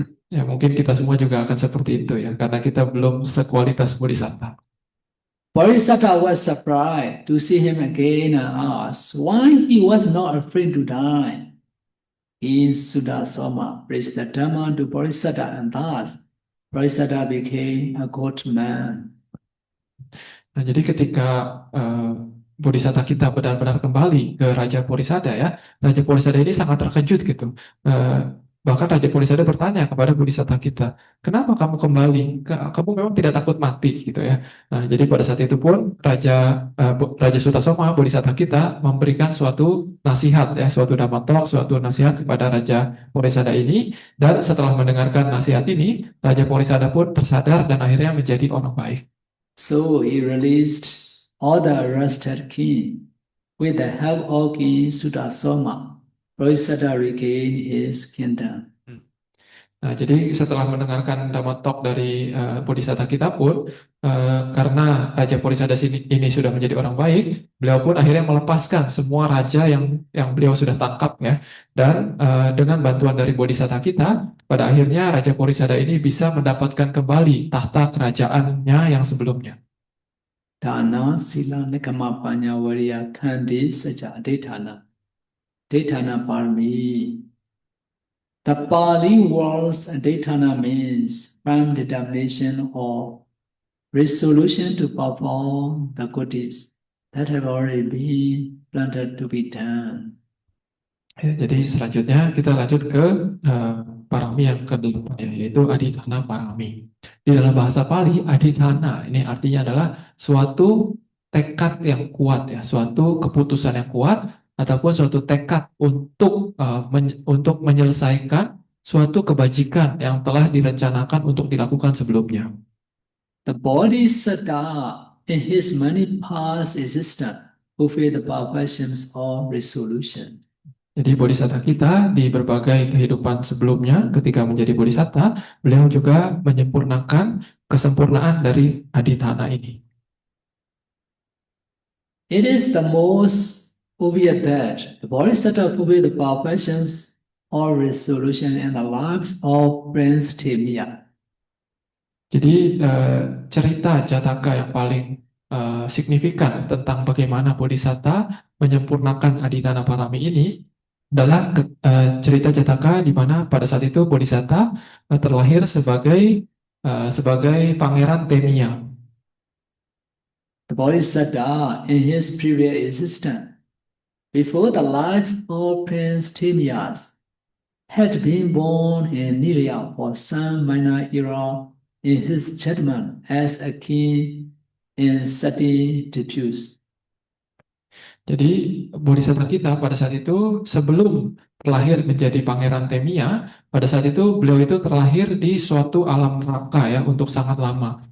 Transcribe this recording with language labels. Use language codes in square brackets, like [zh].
[id] Ya mungkin kita semua juga akan seperti itu ya, karena kita belum sekualitas Bodhisatta. [en] Bodhisatta was surprised to see him again and asked why he was not afraid to die. In Sutasoma preached the Dhamma to Bodhisatta, and thus Bodhisatta became a good man. [id] Nah, jadi ketika Bodhisatta kita benar-benar kembali ke Raja Porisada ya, Raja Porisada ini sangat terkejut gitu. Bahkan Raja Porisada bertanya kepada Bodhisatta kita, kenapa kamu kembali? Kamu memang tidak takut mati gitu ya. Nah, jadi pada saat itu pun Raja Sutasoma, Bodhisatta kita memberikan suatu nasihat ya, suatu Dhamma Talk, suatu nasihat kepada Raja Porisada ini. Dan setelah mendengarkan nasihat ini, Raja Porisada pun tersadar dan akhirnya menjadi orang baik. [en] So he released all the arrested king. With the help of King Sutasoma, Bodhisatta regained his kingdom. [id] Nah, jadi setelah mendengarkan Dhamma Talk dari Bodhisatta kita pun, karena Raja Porisada ini sudah menjadi orang baik, beliau pun akhirnya melepaskan semua raja yang beliau sudah tangkap ya. Dan dengan bantuan dari Bodhisatta kita, pada akhirnya Raja Porisada ini bisa mendapatkan kembali tahta kerajaannya yang sebelumnya. [pi] Dana, Sila, Nikama, Panya, Variya, Khandi, Saja, Adhitthana. Adhitthana Parami. [en] The Pali words Adhitthana means firm determination or resolution to perform the good deeds that have already been planted to be done. [id] Ya, jadi selanjutnya kita lanjut ke parami yang kedelapan, yaitu adhitthana parami. Di dalam bahasa Pali, adhitthana ini artinya adalah suatu tekad yang kuat, ya, suatu keputusan yang kuat ataupun suatu tekad untuk menyelesaikan suatu kebajikan yang telah direncanakan untuk dilakukan sebelumnya. [en] The Bodhisattva, in his many past existence, fulfill the perfections of resolution. [id] Jadi bodhisatta kita di berbagai kehidupan sebelumnya ketika menjadi bodhisatta, beliau juga menyempurnakan kesempurnaan dari adhitthana ini. [en] It is the most obvious that the Bodhisattva fulfill the perfections of resolution in the lives of Prince Timia. [id] Jadi cerita Jataka yang paling signifikan tentang bagaimana bodhisatta menyempurnakan adhitthana parami ini adalah cerita Jataka di mana pada saat itu bodhisatta terlahir sebagai pangeran Temia. [en] The Bodhisattva in his previous existence, before the life of Prince Timaeus, had been born in Nilaya for some minor era in his judgment as a king in Sati Diffuse. [id] Jadi bodhisatta kita pada saat itu sebelum terlahir menjadi pangeran Temia, pada saat itu beliau itu terlahir di suatu alam neraka ya untuk sangat lama.